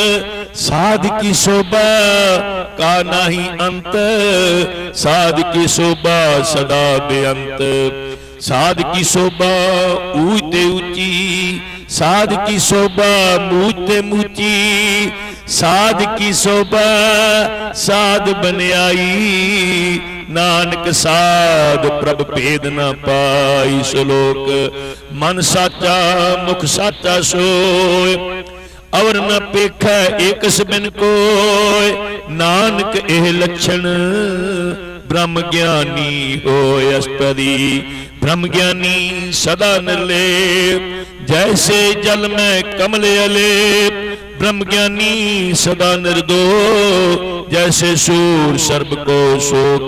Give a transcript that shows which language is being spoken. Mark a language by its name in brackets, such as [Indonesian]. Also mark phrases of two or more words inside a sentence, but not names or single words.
[Hindi] साध की शोभा का नाही अंत, साध की शोभा सदा बेअंत। साध की शोभा ऊंच ते ऊंची, साध की शोभा मूच ते मूची। साध की शोभा साध बनियाई, नानक साध प्रभ भेद न पाई। श्लोक मन साचा मुख साचा सोय, और न पेखै एक बिन कोय। नानक एह लक्षण ब्रह्म ज्ञानी होय अष्टपदी। ब्रह्म ज्ञानी सदा निर्लेप, जैसे जल में कमल अलेप। ब्रह्म ज्ञानी सदा निर्दोष, जैसे सूर सर्प को शोक।